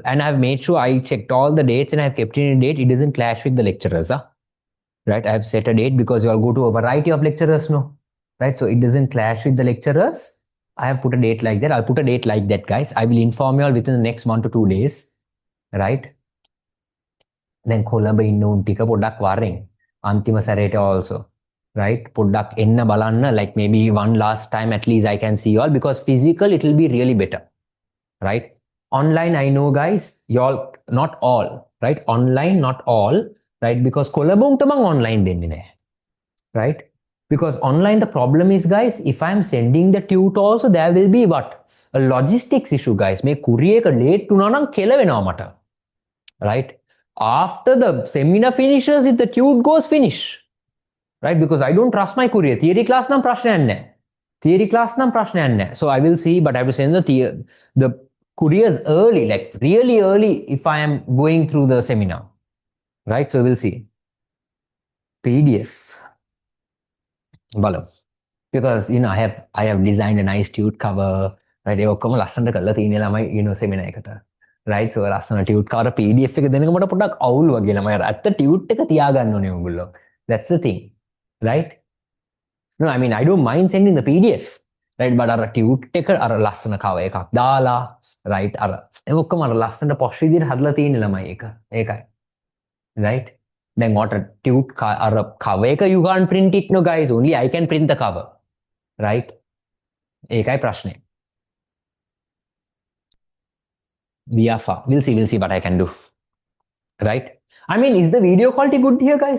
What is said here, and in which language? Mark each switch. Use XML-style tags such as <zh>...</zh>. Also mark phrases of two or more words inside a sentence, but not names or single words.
<en>And I've made sure I checked all the dates and I've kept it in a date. It doesn't clash with the lecturers, right? I've set a date because you all go to a variety of lecturers, no? Right? So it doesn't clash with the lecturers. I have put a date like that. I'll put a date like that, guys. I will inform you all within the next 1 to 2 days, right?</en> <si>Then කොළඹ ඉන්න උන් ටික පොඩ්ඩක් වරෙන් අන්තිම සැරේට</si> <en>also, right?</en> <si>පොඩ්ඩක් එන්න බලන්න,</si> <en>like maybe one last time at least I can see you all, because physical it will be really better, right? Online, I know, guys, you all, not all, right? Online, not all, right? Because</en> <si>කොළඹ උන්ට මං</si> <en>online</en> <si>දෙන්නේ නැහැ,</si> <en>right? Because online, the problem is, guys, if I'm sending the tute also, there will be what? A logistics issue, guys.</en> <si>මේ courier එක late වුණා නම් කෙලවෙනවා මට,</si> <en>right? After the seminar finishes, if the tute goes, finish, right? Because I don't trust my courier. Theory class</en> <si>නම් ප්‍රශ්නයක් නැහැ.</si> <en>Theory class</en> <si>නම් ප්‍රශ්නයක් නැහැ.</si> <en>So I will see, but I have to send the couriers early, like really early, if I am going through the seminar, right? So we'll see. PDF. බලමු. Because I have designed a nice tute cover, right?</en> <si>ඒ ඔක්කොම ලස්සනට කරලා තියෙන ළමයි seminar එකට, right? So ලස්සන</si> <en>tute cover PDF</en> <si>එක දෙනක මට පොඩ්ඩක් අවුල් වගේ ළමයි. අත්ත tute එක තියාගන්න ඕනේ ඔයගොල්ලෝ.</si> <en>That's the thing, right? No, I mean, I don't mind sending the PDF, right?</en> <si>But අර tute එක අර ලස්සන cover එකක් දාලා, right? අර ඒ ඔක්කොම අර ලස්සනට posh විදිහට හදලා තියෙන ළමයි එක. ඒකයි.</si> <en>Right? Then what a tute cover, you can't print it, no, guys. Only I can print the cover, right?</en> <si>ඒකයි ප්‍රශ්නේ.</si> <en>We are far. We'll see what I can do, right? I mean, is the video quality good here, guys?</en>